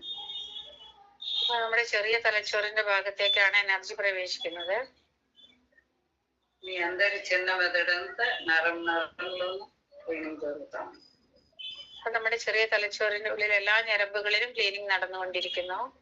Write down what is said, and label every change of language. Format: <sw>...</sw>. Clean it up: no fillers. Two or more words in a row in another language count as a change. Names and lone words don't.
<ml>നമ്മുടെ ചെറിയ തലച്ചോറിന്റെ ഭാഗത്തേക്കാണ് എനർജി പ്രവേശിക്കുന്നത്.</ml> <te>మీ అందరి చిన్న మెదడంతా నరం నరంలోనూ క్లీనింగ్ జరుగుతాం.</te> <ml>അപ്പൊ നമ്മുടെ ചെറിയ തലച്ചോറിന്റെ ഉള്ളിൽ എല്ലാ ഞരമ്പുകളിലും ക്ലീനിങ് നടന്നുകൊണ്ടിരിക്കുന്നു.</ml>